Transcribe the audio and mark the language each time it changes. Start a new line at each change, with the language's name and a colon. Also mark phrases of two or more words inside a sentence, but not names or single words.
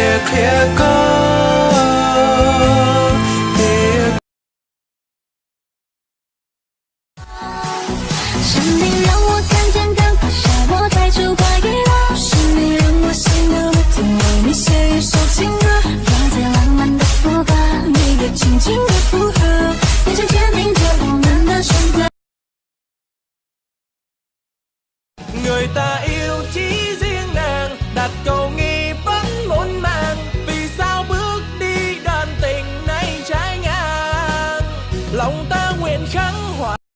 English: Here go, here
Chinese: 是你让我看见刚放下我太出怀疑了，是你让我心有不停为你写一首情歌，放在浪漫的副歌，你的轻轻的附和，眼前坚定着我们的选择。
Vietnamese: người ta yêu chỉ riêng nàng đặt cầu nghi vẫn muộn màng vì sao bước đi đơn tình nay trái ngang lòng ta nguyện khắc họa.